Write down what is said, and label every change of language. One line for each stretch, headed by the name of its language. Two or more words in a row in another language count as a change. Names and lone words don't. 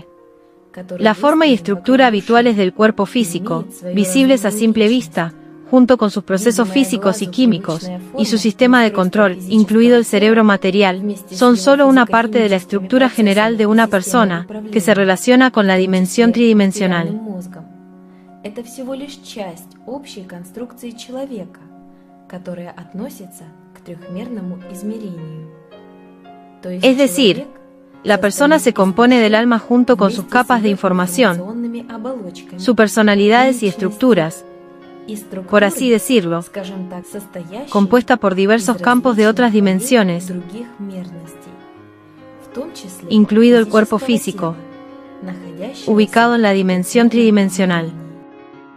Spanish: La forma y estructura habituales del cuerpo físico, visibles a simple vista, junto con sus procesos físicos y químicos, y su sistema de control, incluido el cerebro material, son solo una parte de la estructura general de una persona, que se relaciona con la dimensión tridimensional.
Russian: Это всего лишь часть общей конструкции человека, которая относится к трехмерному измерению.
Spanish: Es decir, la persona se compone del alma junto con sus capas de información, sus personalidades y estructuras, por así decirlo, compuesta por diversos campos de otras dimensiones, incluido el cuerpo físico, ubicado en la dimensión tridimensional.